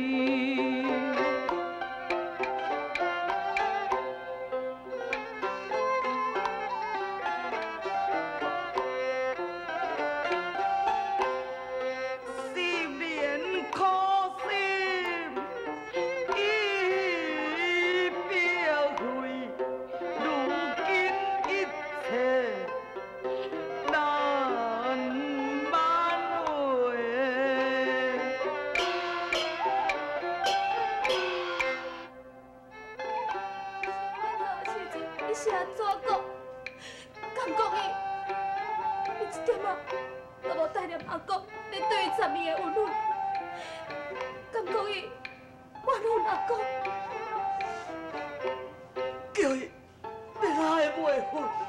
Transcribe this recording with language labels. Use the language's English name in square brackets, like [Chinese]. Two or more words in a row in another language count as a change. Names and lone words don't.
[Min Nan Chinese] 心连苦心已表灰，如今一切难挽回。我做的时阵，伊是安怎讲？敢讲伊一点仔都无带念阿公你对伊10年的恩惠？敢讲伊怨恨阿公？叫伊别来袂分，